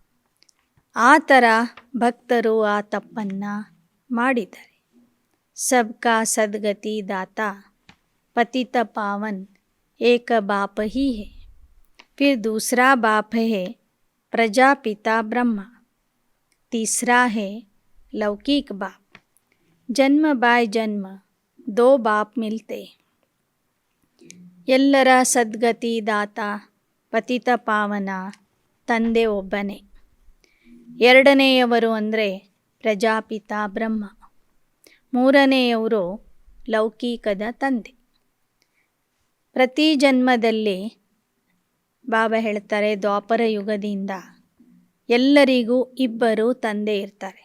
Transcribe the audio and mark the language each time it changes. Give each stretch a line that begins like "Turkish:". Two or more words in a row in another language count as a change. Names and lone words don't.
Kannada: ಆ ಥರ ಭಕ್ತರು ಆ ತಪ್ಪನ್ನು ಮಾಡಿದ್ದಾರೆ.
Hindi: सबका सद्गति दाता पतित पावन एक बाप ही है. फिर दूसरा बाप है प्रजापिता ब्रह्म. तीसरा है लौकिक बाप. जन्म बाय जन्म 2 बाप मिलते.
Kannada: ಎಲ್ಲರ ಸದ್ಗತಿ ದಾತ ಪತಿತ ಪಾವನ ತಂದೆ ಒಬ್ಬನೇ. ಎರಡನೆಯವರು ಅಂದರೆ ಪ್ರಜಾಪಿತ ಬ್ರಹ್ಮ. ಮೂರನೆಯವರು ಲೌಕಿಕದ ತಂದೆ. ಪ್ರತಿ ಜನ್ಮದಲ್ಲಿ ಬಾಬಾ ಹೇಳ್ತಾರೆ, ದ್ವಾಪರ ಯುಗದಿಂದ ಎಲ್ಲರಿಗೂ ಇಬ್ಬರು ತಂದೆ ಇರ್ತಾರೆ.